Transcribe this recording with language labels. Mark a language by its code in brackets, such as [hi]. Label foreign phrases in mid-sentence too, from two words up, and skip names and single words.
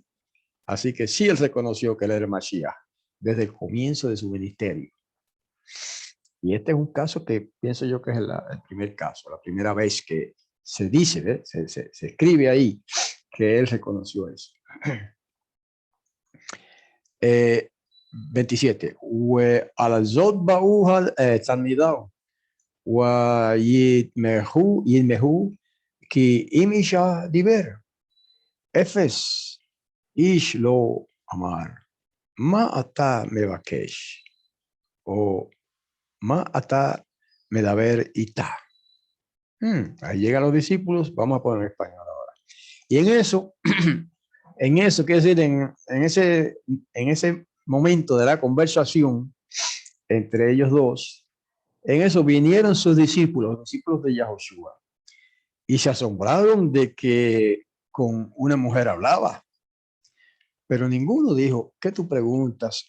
[es] Así que sí, él reconoció que él era el Mashiach desde el comienzo de su ministerio. Y este es un caso que pienso yo que es el primer caso, la primera vez que se dice, se escribe ahí que él reconoció eso. 27. [he] ועל זאת באו תלמידיו ויתמהו כי אם אישה דיבר אפס איש לא אמר מה אתה מבקש o מה אתה מדבר איתה. [es] Ahí llegan los discípulos, vamos a poner en español ahora. Y en eso, quiere decir, en ese momento de la conversación entre ellos dos, en eso vinieron sus discípulos, los discípulos de Yahushua, y se asombraron de que con una mujer hablaba, pero ninguno dijo, ¿qué tú preguntas?